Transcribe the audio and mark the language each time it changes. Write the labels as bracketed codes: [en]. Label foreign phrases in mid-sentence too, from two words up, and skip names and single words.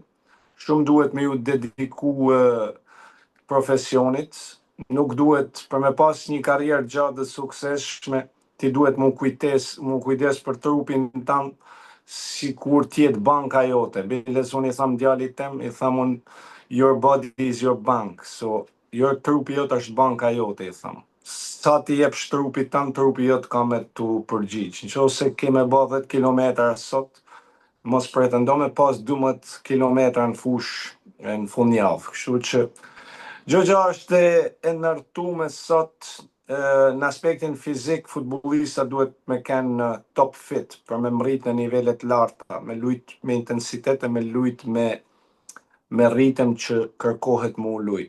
[sq] Shumë duhet me ju dediku profesionit, nuk duhet për me pas një karrierë gjatë dhe suksesshme, ti duhet mu kujdes për trupin tam si kur tjetë banka jote. Biles unë i tham djalit tem, i tham unë [en] your body is your bank, [sq] so your trupi jote është banka jote, i tham. Sa ti jep trupit tam, trupi jote ka me të përgjigj. Nëse keme ba 10 kilometra sot, mos pretendo me pas 12 kilometra në fush në fund javë. Kështu që gjë është e ndërtuar sot në aspektin fizik, futbollista duhet me kanë top fit për me mrit në nivelet larta, me lujt me intensitet e me lujt me ritëm që kërkohet mu lujt.